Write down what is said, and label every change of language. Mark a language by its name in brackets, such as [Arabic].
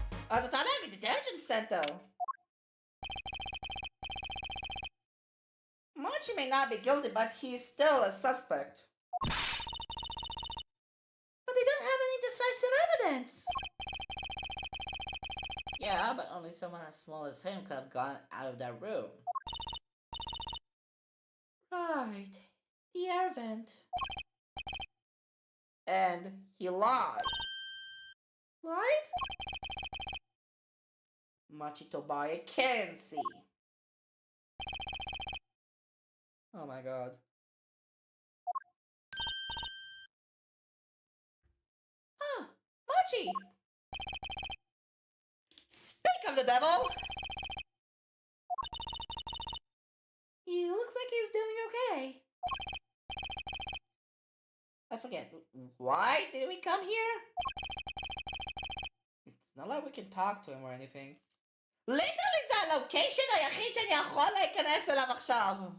[Hebrew] אז אתה נגד [English] detention center. Mochi may not be guilty, but he's still a suspect. But they don't have any decisive evidence! Yeah, but only someone as small as him could have gone out of that room. Right. The air vent. And he lied. Lied? Mochi Tobias can see. Oh my god. Ah! Mochi! Speak of the devil! He looks like he's doing okay. I forget, why did we come here? It's no Not like we can talk to him or anything. [Hebrew] ליטרלי זה הלוקיישן היחיד שאני יכול להיכנס אליו עכשיו.